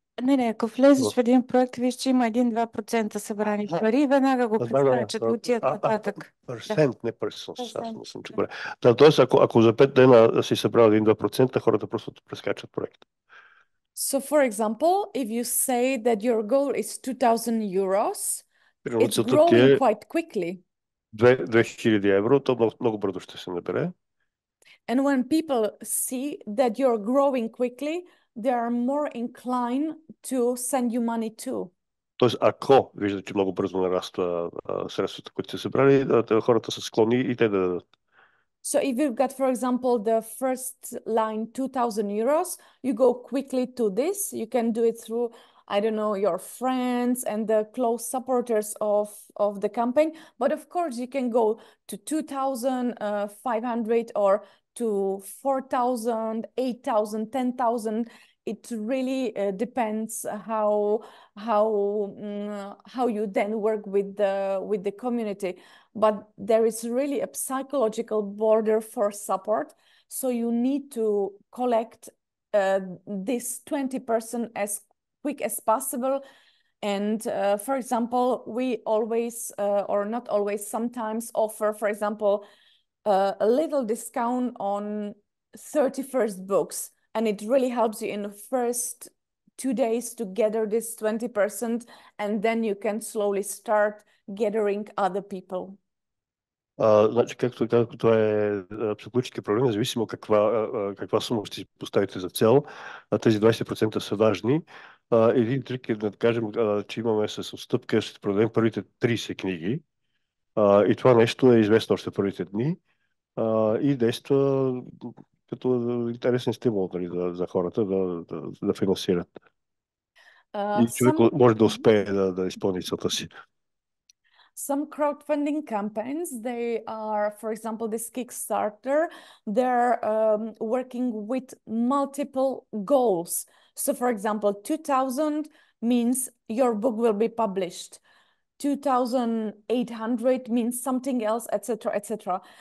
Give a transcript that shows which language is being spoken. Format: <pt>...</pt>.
<bg>Не, ако влезеш в един проект, виж, че има 1-2% събрани пари и веднага го прескачат, отият нататък. Процент, не персент, аз не съм чук. Тоест, ако за 5 дена си събрал 1-2%, хората просто прескачат проекта.</bg> <en>So, for example, if you say that your goal is 2,000 euros, it's growing quite quickly.</en> <bg>2,000 евро, то много бързо ще се набере.</bg> <en>And when people see that you're growing quickly, they are more inclined to send you money too.</en> <bg>Тоест, ако виждат, че много бързо нараства средствата, които са събрали, хората са склонни и те да дадат.</bg> <en>So if you've got, for example, the first line 2,000 euros, you go quickly to this. You can do it through, I don't know, your friends and the close supporters of the campaign. But of course, you can go to 2,500 or to 4,000, 8,000, 10,000. It really depends how you then work with the community. But there is really a psychological border for support. So you need to collect this 20% as quick as possible. And for example, we always, or not always, sometimes offer, for example, a little discount on 31st books. And it really helps you in the first 2 days to gather this 20%, and then you can slowly start gathering other people.</en> <bg>Значи, както казах, това е психологически проблем, независимо каква сума ще си поставите за цел. Тези 20% са важни. Един трик е да кажем, че имаме с отстъпка, ще продадем първите 30 книги. И това нещо е известно още първите дни. И действа като интересен стимул, нали, за хората да финансират. И човек може да успее да изпълни целта си.</bg> <en>Some crowdfunding campaigns, they are, for example, this Kickstarter, they're working with multiple goals. So, for example, 2,000 means your book will be published. 2,800 means something else, etc., etc.</en>